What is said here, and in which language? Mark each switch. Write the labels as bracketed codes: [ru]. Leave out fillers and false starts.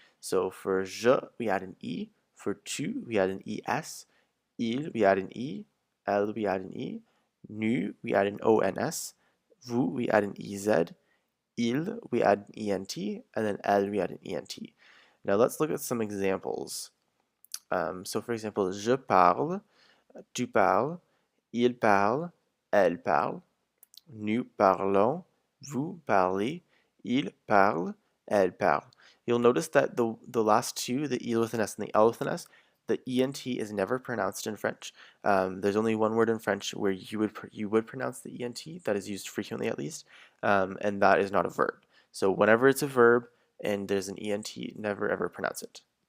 [en] So for je, we add an E. For tu, we add an ES. Il, we add an E. Elle, we add an E. Nu, we add an ONS. Vous, we add an EZ. Il, we add an ENT. And then elle, we add an ENT. Now let's look at some examples. So for example, [fr] je parle, tu parles, il parle, elle parle, nous parlons, vous parlez, il parle, elle parle. [en] You'll notice that the last two, the il with an S and the l with an S, the ENT is never pronounced in French. There's only one word in French where you would pronounce the ENT, that is used frequently at least, and that is not a verb. So whenever it's a verb and there's an ENT, never ever pronounce it.